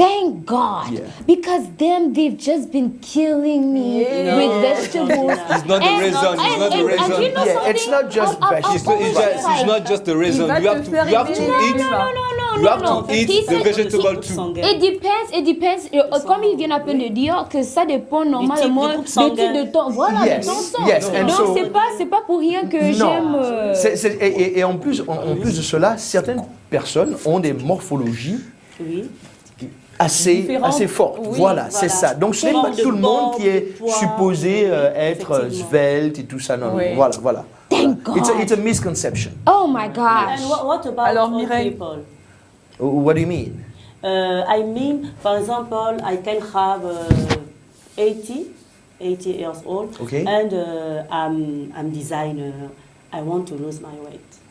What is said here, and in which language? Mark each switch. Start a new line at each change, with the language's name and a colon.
English: Thank God. Yeah. Because they've just been killing me with vegetables. It's not the reason. It's not just vegetables. It's not just the reason. You have to eat the vegetable too. It depends.
French: Comme il vient à peine de dire que ça dépend normalement du type de temps. Voilà, de temps. Donc c'est pas pour rien que j'aime. Et en plus de cela, certaines personnes ont des morphologies assez fortes. Voilà, c'est ça. Donc ce n'est pas tout le monde qui est supposé être svelte et tout ça. Non, voilà.
English: Thank God. It's a misconception. Oh my gosh. And what about old people? What do you mean? I mean, for example, I can have 80 years old, and I'm designer. I want to lose my weight.